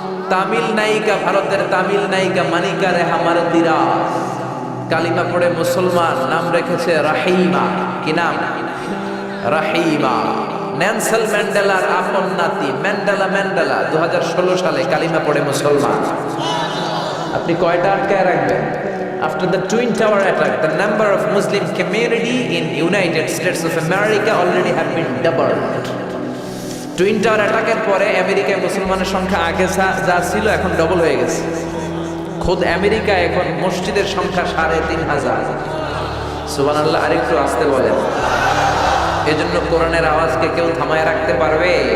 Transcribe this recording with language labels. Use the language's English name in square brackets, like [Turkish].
[Bangla] তামিল নায়িকা, ভারতের তামিল নায়িকা মানিকা রেহামার দিরাজ কালিমা পড়ে মুসলমান, নাম রেখেছে রাহিমা। কি নাম? রাহিমা। নেলসন ম্যান্ডেলার আপন নাতি ম্যান্ডেলা 2016 সালে কালিমা পড়ে মুসলমান। আপনি কয়টা আটকায় রাখবেন? [English] After the Twin Tower attack, the number of Muslim community in United States of America already have been doubled. [Bangla] Twin tower অ্যাটাকের পরে আমেরিকায় মুসলমানের সংখ্যা আগে যা ছিল এখন ডবল হয়ে গেছে। খোদ আমেরিকায় এখন মসজিদের সংখ্যা 3500। সুবহানাল্লাহ। আরেকটু আসতে বলেন। এজন্য কোরআনের আওয়াজকে কেউ থামায় রাখতে পারবে?